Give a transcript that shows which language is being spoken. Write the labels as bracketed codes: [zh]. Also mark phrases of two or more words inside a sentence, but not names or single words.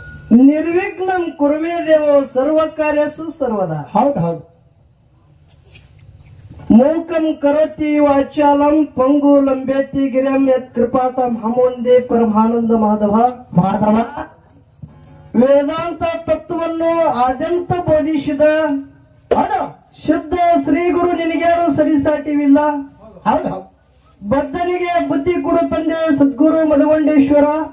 [sa] ನಿರ್ವಿಘ್ನಂ ಕುರುಮೇ ದೇವೋ ಸರ್ವ ಕಾರ್ಯಸು ಸರ್ವದಾ. [kn] ಹೌದು [sa] ಮೂಕಂ ಕರೋತಿ ವಾಚಾಲಂ ಪಂಗು ಲಂಬೇತಿ ಗಿರಂ ಯತ್ ಕೃಪಾತಂ ಹಮೋಂದೇ ಪರಮಾನಂದ ಮಾಧವ. [kn] ವೇದಾಂತ ತತ್ವವನ್ನು ಆದ್ಯಂತ ಬೋಧಿಸಿದ ಶುದ್ಧ ಶ್ರೀ ಗುರು ನಿನಗ್ಯಾರು ಸರಿಸಾಟಿವಿಲ್ಲ. ಹೌದು ಬದ್ಧನಿಗೆ ಬುದ್ಧಿ ಕೊಡು ತಂದೆ ಸದ್ಗುರು ಮಧುಗೊಂಡೇಶ್ವರ.